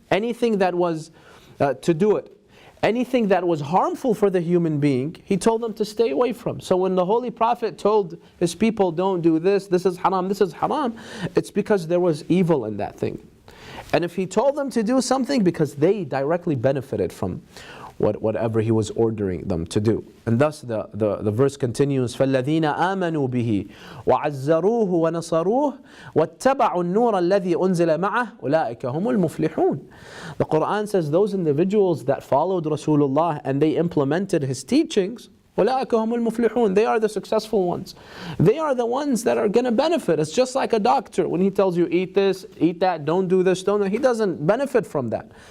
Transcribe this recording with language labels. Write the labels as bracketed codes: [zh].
[en] Anything that was to do it. Anything that was harmful for the human being, He told them to stay away from. So when the Holy Prophet told his people, don't do this, this is haram, it's because there was evil in that thing. And if He told them to do something, because they directly benefited from whatever He was ordering them to do. And thus the verse continues, [ar] فَالَّذِينَ آمَنُوا بِهِ وَعَزَّرُوهُ وَنَصَرُوهُ وَاتَّبَعُوا النُّورَ الَّذِي أُنزِلَ مَعَهُ أُولَٰئِكَ هُمُ الْمُفْلِحُونَ. [en] The Quran says those individuals that followed Rasulullah and they implemented his teachings, [ar] أُولَٰئِكَ هُمُ الْمُفْلِحُونَ, [en] they are the successful ones. They are the ones that are going to benefit. It's just like a doctor. When he tells you eat this, eat that, don't do this, don't do that, he doesn't benefit from that.